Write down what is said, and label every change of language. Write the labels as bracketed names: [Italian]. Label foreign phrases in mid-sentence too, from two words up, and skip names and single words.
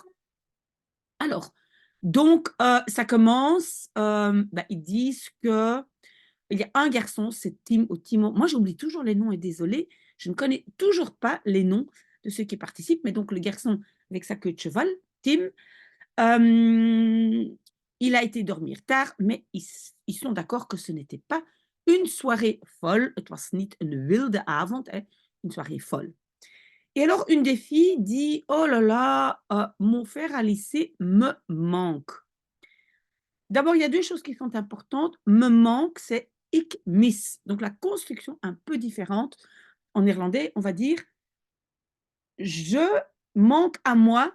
[French] Alors, donc, ça commence, ils disent que il y a un garçon, c'est Tim ou Timo. Moi, j'oublie toujours les noms et désolé, je ne connais toujours pas les noms de ceux qui participent, mais donc le garçon avec sa queue de cheval, Tim, il a été dormir tard, mais ils sont d'accord que ce n'était pas une soirée folle. [Dutch] Het was niet een wilde avond, [French] hein, une soirée folle. Et alors, une des filles dit: «Oh là là, mon frère à lycée me manque». D'abord, il y a 2 choses qui sont importantes. Me manque, c'est [Dutch] ik mis. [French] Donc la construction un peu différente. En néerlandais, on va dire: «Je manque à moi».